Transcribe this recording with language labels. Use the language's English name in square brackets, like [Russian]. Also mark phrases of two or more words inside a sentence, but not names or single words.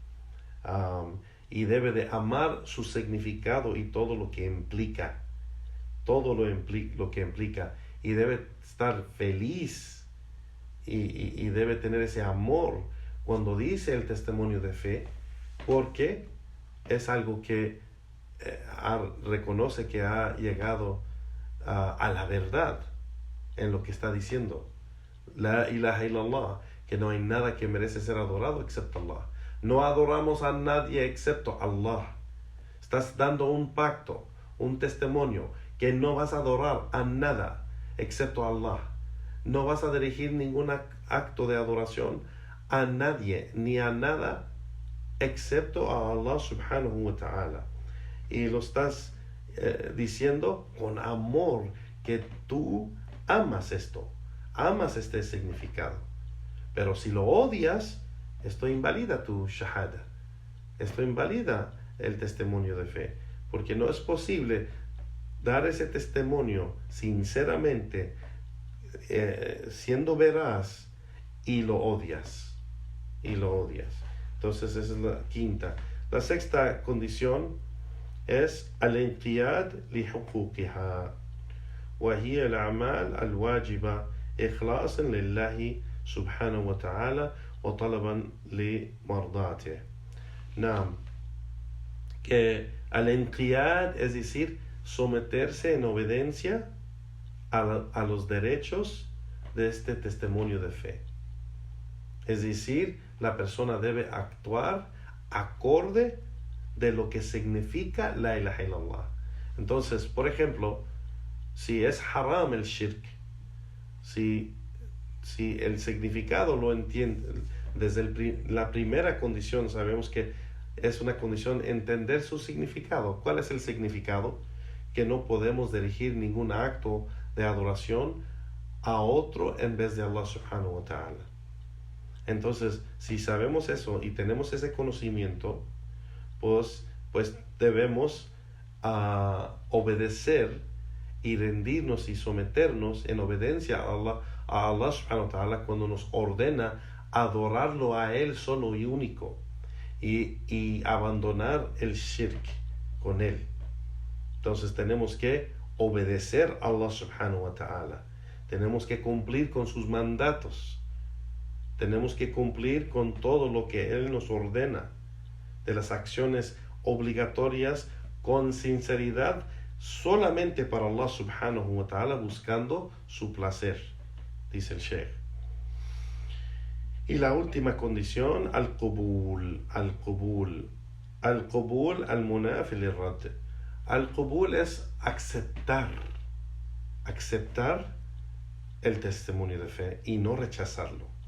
[Spanish] y debe de amar su significado y todo lo que implica, lo que implica, y debe estar feliz y debe tener ese amor cuando dice el testimonio de fe, porque es algo que reconoce que ha llegado a la verdad en lo que está diciendo. [Arabic] لا إله إلا الله, [Spanish] que no hay nada que merece ser adorado excepto Allah. No adoramos a nadie excepto Allah. Estás dando un pacto, un testimonio, que no vas a adorar a nada excepto a Allah. No vas a dirigir ningún acto de adoración a nadie ni a nada excepto a Allah [Arabic] سبحانه وتعالى. [Spanish] Y lo estás diciendo con amor, que tú amas esto, amas este significado. Pero si lo odias, esto invalida tu shahada, esto invalida el testimonio de fe, porque no es posible dar ese testimonio sinceramente, siendo veraz, y lo odias. Entonces esa es la quinta. La sexta condición es [Arabic] الانقياد لحقوقها، وهي الأعمال الواجبة إخلاصا لله سبحانه وتعالى وطلبا لمرضاته. [Spanish] Que al-inqiyad es decir, someterse en obediencia a los derechos de este testimonio de fe. Es decir, la persona debe actuar acorde de lo que significa [Arabic] لا إله إلا الله. [Spanish] Entonces, por ejemplo, si es haram el shirk, si el significado lo entiende, desde la primera condición sabemos que es una condición entender su significado. ¿Cuál es el significado? Que no podemos dirigir ningún acto de adoración a otro en vez de Allah [Arabic] سبحانه وتعالى. [Spanish] Entonces, si sabemos eso y tenemos ese conocimiento, pues debemos obedecer y rendirnos y someternos en obediencia a Allah [Arabic] سبحانه وتعالى [Spanish] cuando nos ordena adorarlo a Él solo y único, y abandonar el shirk con Él. Entonces tenemos que obedecer a Allah [Arabic] سبحانه وتعالى, [Spanish] tenemos que cumplir con sus mandatos, tenemos que cumplir con todo lo que Él nos ordena, de las acciones obligatorias con sinceridad, solamente para Allah [Arabic] سبحانه وتعالى, [Spanish] buscando su placer, dice el Sheikh. Y la última condición, [Arabic] القبول المنافي للرد. [Spanish] Al-qubul es aceptar el testimonio de fe y no rechazarlo.